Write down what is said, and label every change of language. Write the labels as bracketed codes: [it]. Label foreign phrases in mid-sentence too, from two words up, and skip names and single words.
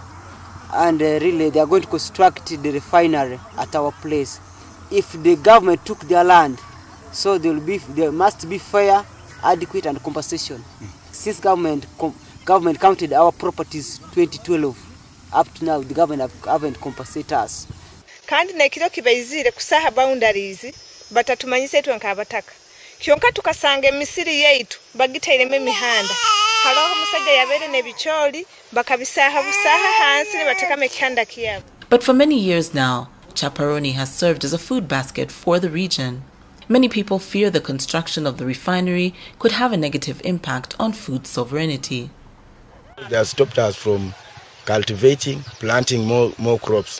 [en] And really, they are going to construct the refinery at our place. If the government took their land, so there must be fair, adequate, and compensation. Since government counted our properties 2012, up to now, the government haven't compensated us. [nyo] kandi nekiro kibaizire kusaha boundaries batatumanyise twankabataka kyonka tukasanga emisiri yeitu bagitaireme emihanda haloho musajja yabere nebicholi bakabisaha busaha hansi ne batekame ekihanda kiyabo. [en] But for many years now, chaparoni has served as a food basket for the region. Many people fear the construction of the refinery could have a negative impact on food sovereignty. They have stopped us from cultivating, planting more crops.